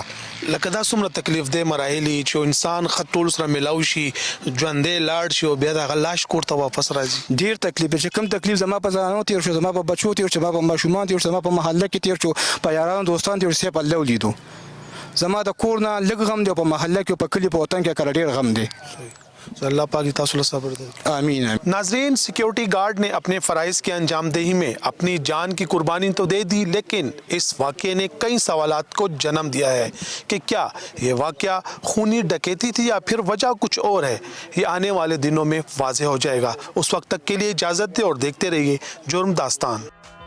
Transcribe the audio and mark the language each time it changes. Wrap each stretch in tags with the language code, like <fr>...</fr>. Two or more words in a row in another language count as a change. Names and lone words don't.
<ps>لکه دا څومره تکلیف دی مراحل چې انسان خطول سره ملاوي شي ژوندې لاړ شي او بیا د لاش کوړه واپس راځي ډیر تکلیف چې کم تکلیف زما په ځانو تیر شو زما په بچو تیر شو زما په ماشومان تیر شو زما په محله کې تیر شو په یارانو دوستان تیر شو په الله ولیدو زما د کور نه لږ غم دی په محله کې په کلی په وطن کې کړه ډیر غم دی اللہ پاک تاسو له صبر دے آمین</ps> <ur>ناظرین سیکیورٹی گارڈ نے اپنے فرائض کی انجام دہی میں اپنی جان کی قربانی تو دے دی لیکن اس واقعے نے کئی سوالات کو جنم دیا ہے کہ کیا یہ واقعہ خونی ڈکیتی تھی یا پھر وجہ کچھ اور ہے یہ آنے والے دنوں میں واضح ہو جائے گا اس وقت تک کے لیے اجازت دے اور دیکھتے رہیے جرم داستان</ur>